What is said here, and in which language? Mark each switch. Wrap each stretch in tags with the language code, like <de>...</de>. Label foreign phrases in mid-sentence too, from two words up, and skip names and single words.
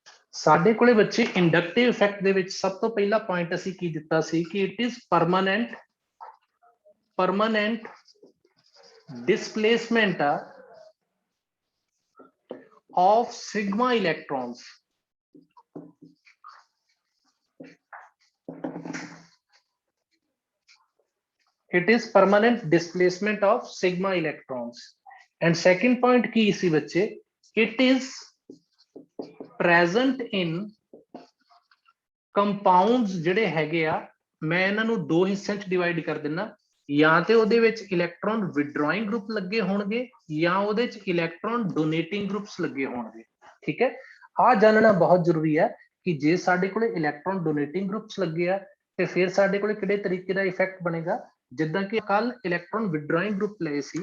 <pa>ਸਾਡੇ ਕੋਲੇ ਬੱਚੇ</pa> <en>inductive effect</en> <pa>ਦੇ ਵਿੱਚ ਸਭ ਤੋਂ ਪਹਿਲਾ ਪੁਆਇੰਟ ਅਸੀਂ ਕੀ ਦਿੱਤਾ ਸੀ ਕਿ</pa> <en>it is permanent displacement of sigma electrons. It is permanent displacement of sigma electrons. And second point</en> <hi>की इसी बच्चे,</hi> <en>it is present in compounds</en> <pa>ਜਿਹੜੇ ਹੈਗੇ ਆ, ਮੈਂ ਇਹਨਾਂ ਨੂੰ ਦੋ ਹਿੱਸਿਆਂ ਚ ਡਿਵਾਈਡ ਕਰ ਦਿੰਨਾ, ਜਾਂ ਤੇ ਉਹਦੇ ਵਿੱਚ</pa> <en>electron withdrawing group</en> <pa>ਲੱਗੇ ਹੋਣਗੇ ਜਾਂ ਉਹਦੇ ਚ</pa> <en>electron donating groups</en> <pa>ਲੱਗੇ ਹੋਣਗੇ। ਠੀਕ ਹੈ, ਆ ਜਾਣਨਾ ਬਹੁਤ ਜ਼ਰੂਰੀ ਹੈ ਕਿ ਜੇ ਸਾਡੇ ਕੋਲੇ</pa> <en>electron donating groups</en> <pa>ਲੱਗੇ ਆ ਤੇ ਫਿਰ ਸਾਡੇ ਕੋਲੇ ਕਿਹੜੇ ਤਰੀਕੇ ਦਾ ਇਫੈਕਟ ਬਣੇਗਾ, ਜਿੱਦਾਂ ਕਿ ਕੱਲ</pa> <en>electron withdrawing group</en> <pa>ਲਏ ਸੀ।</pa>